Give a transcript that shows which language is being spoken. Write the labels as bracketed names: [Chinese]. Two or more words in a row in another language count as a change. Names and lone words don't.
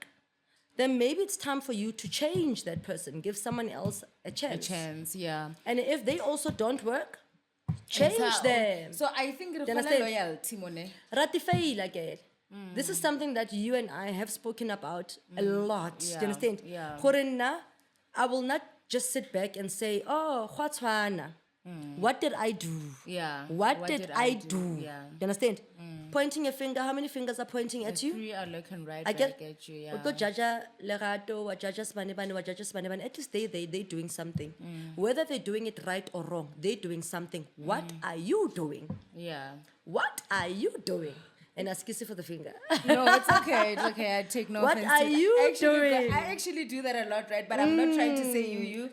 [English] Then maybe it's time for you to change that person, give someone else a chance. A chance, yeah. And if they also don't work, change them. So I think Do you understand? loyalty, Mone. Ratify like it. This is something that you and I have spoken about a lot. Do Yeah, you understand? yeah. [Tswana] Gore nna, [English] I will not just sit back and say, [Tswana] oh, gwa tshwana. [English] What did I do? Yeah. What did I do? Yeah. Do you understand? Pointing a finger, how many fingers are pointing at you? Three are looking right I back at you, yeah. Uto jaja Lerato, wa jaja Spanebane, wa jaja Spanebane. At least they're doing something. Whether they're doing it right or wrong, they're doing something. What are you doing? Yeah. What are you doing? And ask you for the finger. No, it's okay. It's okay. I take no What offense. are to that. you Actually, doing? I actually do that a lot, right? But I'm not trying to say you.